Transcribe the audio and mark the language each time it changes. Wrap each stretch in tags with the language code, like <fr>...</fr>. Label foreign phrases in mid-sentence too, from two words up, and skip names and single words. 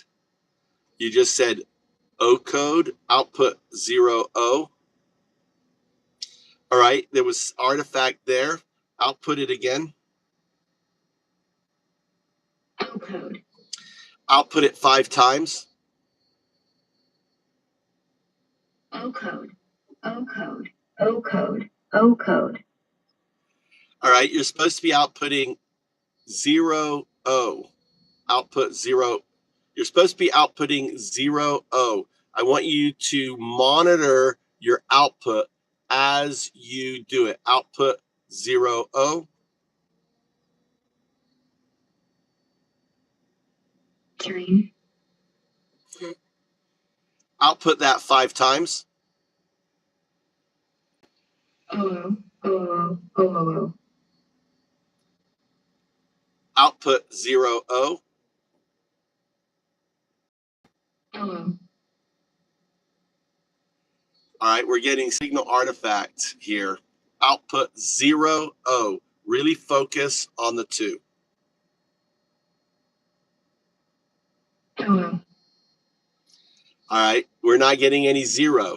<en>You just said O code, output 0 O. All right, there was artifact there. Output it again. O code. Output it 5 times. O code. O code. O code. O code. All right, you're supposed to be outputting 0 O. Output 0. You're supposed to be outputting 0 O. I want you to monitor your output as you do it. Output 0 O. Dream. Output that 5 times. O. O. O. O. Output 0 O. O. All right, we're getting signal artifact here. Output 0 O. Really focus on the 2. O. All right, we're not getting any 0.</en>